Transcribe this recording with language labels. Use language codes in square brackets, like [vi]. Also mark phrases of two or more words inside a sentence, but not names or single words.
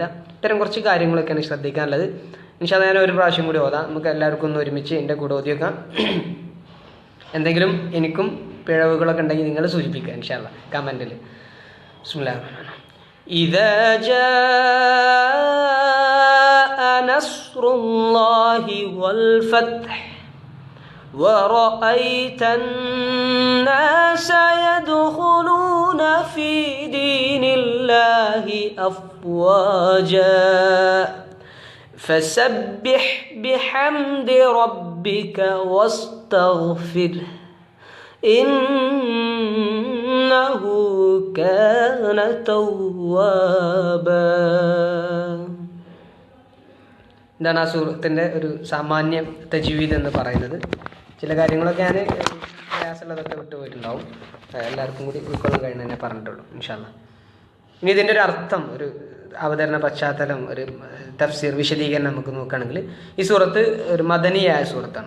[ml] ഇത്തരം കുറച്ച് കാര്യങ്ങളൊക്കെയാണ് ശ്രദ്ധിക്കാനുള്ളത്. [ar] إن شاء الله [ml] ഞാൻ ഒരു പ്രാവശ്യം കൂടി ഓതാം, നമുക്ക് എല്ലാവർക്കും ഒന്ന് ഒരുമിച്ച് എൻ്റെ കൂടെ ഓതിയേക്കാം. എന്തെങ്കിലും എനിക്കും പിഴവുകളൊക്കെ ഉണ്ടെങ്കിൽ നിങ്ങൾ സൂചിപ്പിക്കുക [ar] إن شاء الله [ml] കമൻറ്റിൽ. [ar] بسم الله الرحمن الرحيم. إذا جاء نصر الله والفتح ورأيت الناس يدخلون في دين الله أفواجا فسبح بحمد ربك واستغفره إنه كان توابا. [ml] ഇതാണ് ആ സൂറത്തിൻ്റെ ഒരു സാമാന്യ തജ്വീദ് എന്ന് പറയുന്നത്. ചില കാര്യങ്ങളൊക്കെ ഞാൻ പ്രയാസമുള്ളതൊക്കെ വിട്ടുപോയിട്ടുണ്ടാവും, എല്ലാവർക്കും കൂടി ഉൾക്കൊള്ളാൻ കഴിയുന്ന തന്നെ പറഞ്ഞിട്ടുള്ളൂ [ar] إن شاء الله. [ml] ഇനി ഇതിൻ്റെ ഒരു അർത്ഥം, ഒരു അവതരണ പശ്ചാത്തലം, ഒരു തഫ്സീർ വിശദീകരണം നമുക്ക് നോക്കുകയാണെങ്കിൽ, ഈ സൂറത്ത് ഒരു മദനിയായ സൂറത്താണ്.